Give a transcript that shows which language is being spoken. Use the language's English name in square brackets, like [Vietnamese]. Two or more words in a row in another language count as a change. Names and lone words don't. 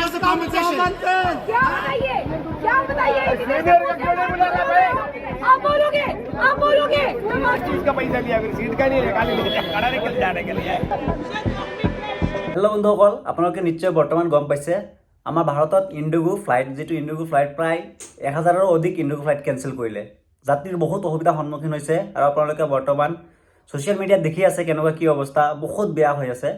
[Hindi] क्या बताइए आप बोलोगे चीज का पैसा लिया फिर सीट का नहीं खाली खड़ा निकल जाने के लिए [Assamese] হেল্ল' বন্ধুসকল, আপোনালোকে নিশ্চয় বৰ্তমান গম পাইছে আমাৰ ভাৰতত ইণ্ডিগো ফ্লাইট প্ৰায় 1000ৰো অধিক ইণ্ডিগো [English] flight cancel [Assamese] কৰিলে। যাত্ৰীৰ বহুত অসুবিধাৰ সন্মুখীন হৈছে আৰু আপোনালোকে বৰ্তমান [English] social media [Assamese] দেখি আছে কেনেকুৱা কি অৱস্থা, বহুত বেয়া হৈ আছে।